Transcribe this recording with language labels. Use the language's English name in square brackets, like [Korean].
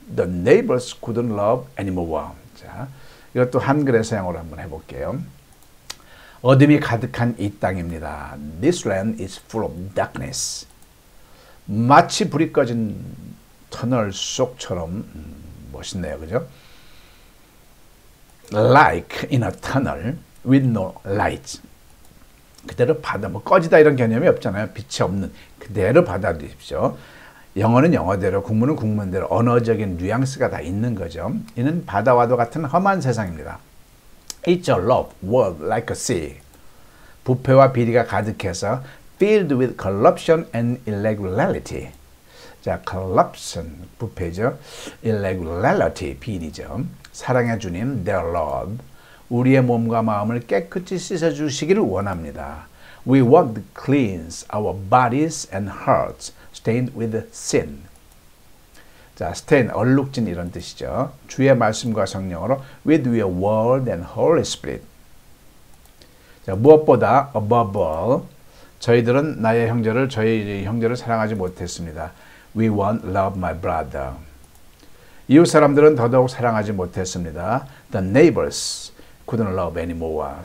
[English] The neighbors couldn't love anymore. [Korean] 자, 이것도 한글에서 영어로 한번 해볼게요. 어둠이 가득한 이 땅입니다. [English] This land is full of darkness. [Korean] 마치 불이 꺼진 터널 속처럼 멋있네요, 그죠? [English] like in a tunnel with no light. [Korean] 그대로 뭐 꺼지다 이런 개념이 없잖아요. 빛이 없는 그대로 받아들이십시오. 영어는 영어대로, 국문은 국문대로 언어적인 뉘앙스가 다 있는 거죠. 이는 바다와도 같은 험한 세상입니다. [English] It's a rough world like a sea. [Korean] 부패와 비리가 가득해서 [English] filled with corruption and irregularity. [Korean] 자, corruption, 부패죠. irregularity, 비리죠. 사랑의 주님, [English] their Lord, [Korean] 우리의 몸과 마음을 깨끗이 씻어주시기를 원합니다. [English] We want to cleanse our bodies and hearts stained with sin. [Korean] 자, stain, 얼룩진 이런 뜻이죠. 주의 말씀과 성령으로 [English] with your word and Holy Spirit. [Korean] 자, 무엇보다 [English] above all, [Korean] 저희들은 나의 형제를, 저희 형제를 사랑하지 못했습니다. [English] We won't love my brother. [Korean] 이웃 사람들은 더더욱 사랑하지 못했습니다. [English] The neighbors couldn't love anymore.